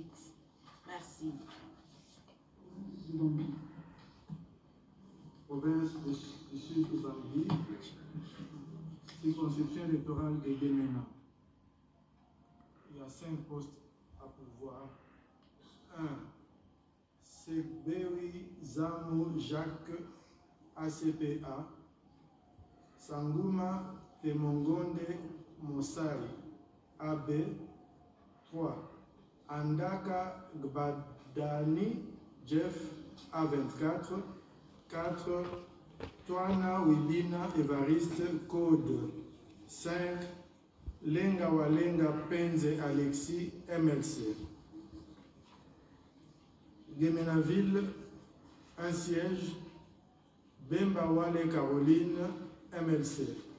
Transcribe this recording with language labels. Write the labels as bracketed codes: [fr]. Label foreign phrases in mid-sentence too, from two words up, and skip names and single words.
[fr] Merci. Province du Sud du Bangui, circonscription électorale de Yémena. Il y a 5 postes à pouvoir. 1. Sekberi Zamo Jacques, ACPA. Sanguma Temongonde Mosari, AB. 3. Andaka Gbadani Jeff A24, 4, Toana Wilina Evariste, code 5, Lenga Walenga Penze Alexis, MLC. Guémenaville, un siège, Bemba Wale Caroline, MLC.